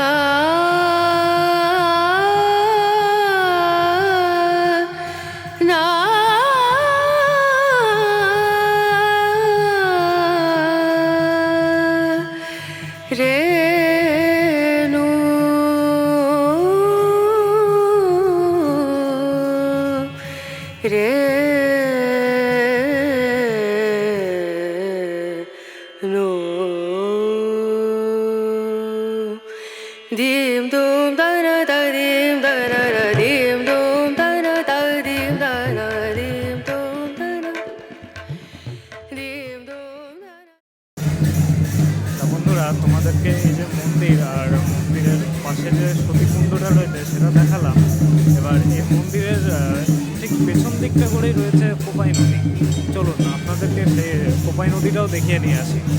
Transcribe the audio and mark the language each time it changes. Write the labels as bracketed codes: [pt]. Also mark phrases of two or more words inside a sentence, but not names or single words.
[bn] ना रेणु रे नो दीम दूम दना दा दीम दना रा दीम दूम दना दा दीम दना दीम दूम दना दीम दूम दना। তা বন্ধুরা, তোমাদেরকে এই যে মন্দির আর মন্দিরের পাশে যে সতীকুণ্ডটা রয়েছে সেটা দেখালাম। এবার এই মন্দিরের ঠিক পেছন দিকটা করেই রয়েছে কোপাই নদী। চলুন আপনাদেরকে সেই কোপাই নদীটাও দেখিয়ে নিয়ে আসি।